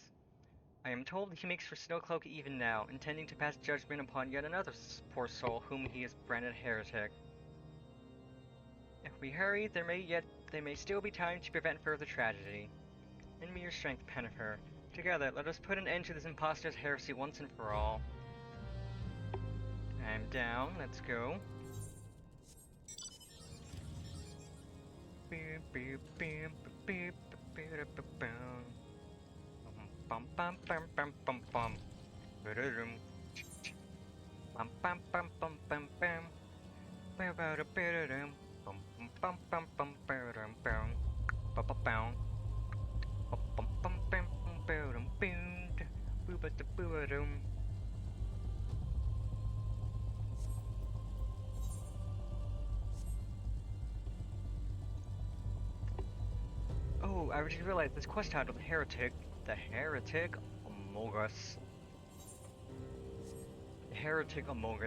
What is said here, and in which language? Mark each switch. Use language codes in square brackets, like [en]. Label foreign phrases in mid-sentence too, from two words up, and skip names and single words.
[en] I am told he makes for Snowcloak even now, intending to pass judgment upon yet another poor soul whom he has branded heretic. If we hurry, there may still be time to prevent further tragedy. Lend me your strength, Pennifer. Together, let us put an end to this impostor's heresy once and for all. I'm down, let's go. Bum bum bum bum bum bum. Ba-da-dum. Bum bum bum bum bum bum. Ba-ba-da-ba-da-dum. Bum bum bum bum ba-da-dum bum. Ba-ba-bum. Bum bum bum bum bum ba-da-dum boom. Boo-ba-da-boo-ba-dum. Oh, I just realized this quest title, The Heretic. The Heretic Amogus. The Heretic Amogus.